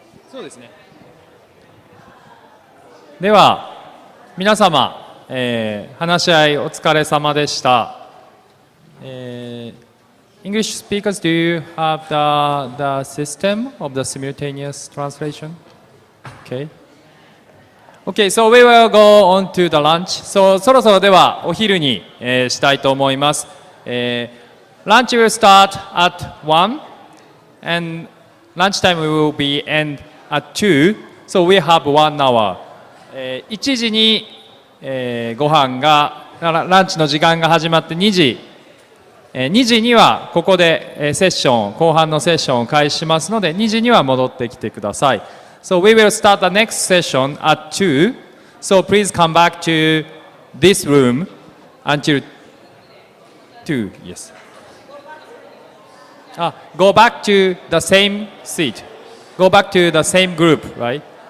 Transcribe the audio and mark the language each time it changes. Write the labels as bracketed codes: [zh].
[ja] そうですね。では皆様、話し合いお疲れ様でした。 [en] English speakers, do you have the system of the simultaneous translation? Okay. Okay, so we will go on to the lunch. [ja] そろそろではお昼に、したいと思います。 [en] Lunch will start at 1 and lunchtime will be end at 2, so we have 1 hour. [ja] 1時に、ご飯がランチの時間が始まって2時にはここでセッション後半のセッションを開始しますので、2時には戻ってきてください。 [en] So we will start the next session at 2, so please come back to this room until 2. Yes. Go back to the same seat. Go back to the same group, right?